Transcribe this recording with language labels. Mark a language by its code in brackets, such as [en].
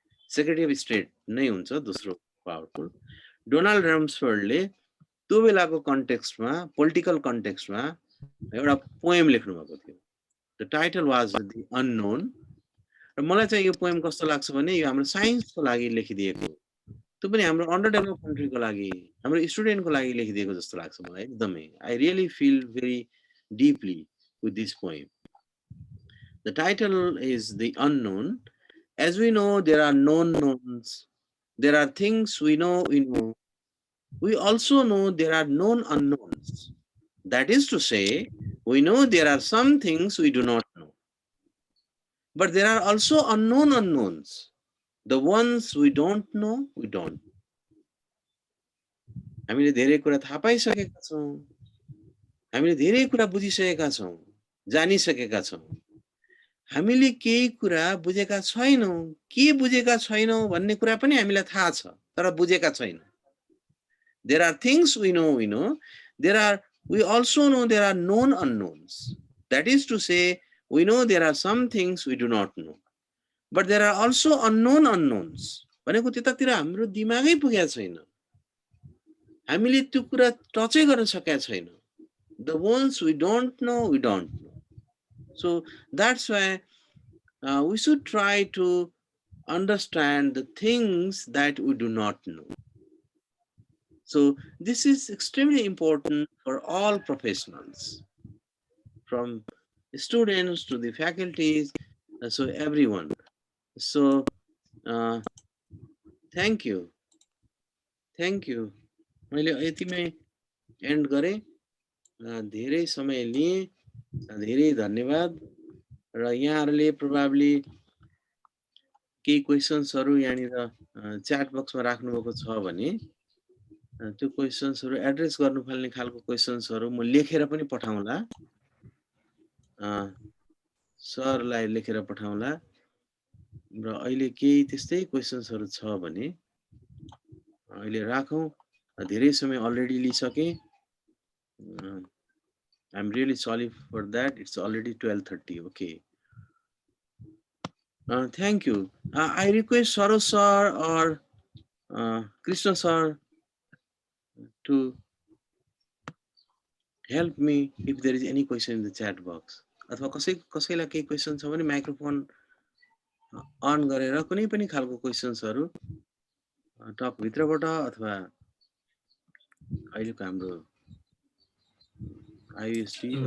[ne] Secretary of state नै हुन्छ दोस्रो पावरफुल। डोनाल्ड रम्सफेल्डले त्यो बेलाको कन्टेक्स्टमा, पोलिटिकल कन्टेक्स्टमा एउटा पोएम लेख्नु भएको थियो। [en] The title was the unknown. [ne] र मलाई चाहिँ यो पोएम कस्तो लाग्छ भने यो हाम्रो साइन्सको लागि लेखिदिएको, त्यो पनि हाम्रो अन्डर डेभलप कन्ट्रीको लागि, हाम्रो स्टुडेन्टको लागि लेखिदिएको जस्तो लाग्छ मलाई एकदमै। [en] I really feel very deeply with this poem. The title is the unknown. As we know, there are known knowns. There are things we know we know. We also know there are known unknowns. That is to say, we know there are some things we do not know. But there are also unknown unknowns. The ones we don't know, we don't. [ne] हामीले धेरै कुरा थाहा पाइसकेका छौँ, हामीले धेरै कुरा बुझिसकेका छौँ, जानिसकेका छौँ। हामीले केही कुरा बुझेका छैनौँ। के बुझेका छैनौँ भन्ने कुरा पनि हामीलाई थाहा छ, तर बुझेका छैनौँ। [en] There are things we know we know. We also know there are known unknowns. That is to say, we know there are some things we do not know. But there are also unknown unknowns. [ne] भनेको त्यतातिर हाम्रो दिमागै पुगेको छैन, हामीले त्यो कुरा टचै गर्न सकेका छैनौँ। [en] The ones we don't know, we don't know. So that's why we should try to understand the things that we do not know. So this is extremely important for all professionals, from students to the faculties, so everyone. So thank you, thank you. [ne] मैले यतिमै and गरेँ। धेरै समय लिएँ, धेरै धन्यवाद। र यहाँहरूले probably केही क्वेसन्सहरू यहाँनिर च्याट बक्समा राख्नुभएको छ भने त्यो क्वेसन्सहरू एड्रेस गर्नुपर्ने खालको क्वेसन्सहरू म लेखेर पनि पठाउँला। सरलाई लेखेर पठाउँला। र अहिले केही त्यस्तै क्वेसन्सहरू छ भने अहिले राखौँ। धेरै समय already लिइसकेँ। [en] I'm really sorry for that. It's already 12:30. Okay. Thank you. I request Sarosh sir or Krishna sir to help me if there is any question in the chat box. [ne] अथवा कसैलाई केही क्वेसन छ भने microphone on गरेर कुनै पनि खालको क्वेसन्सहरू टक भित्रबाट अथवा अहिलेको हाम्रो आईएसटी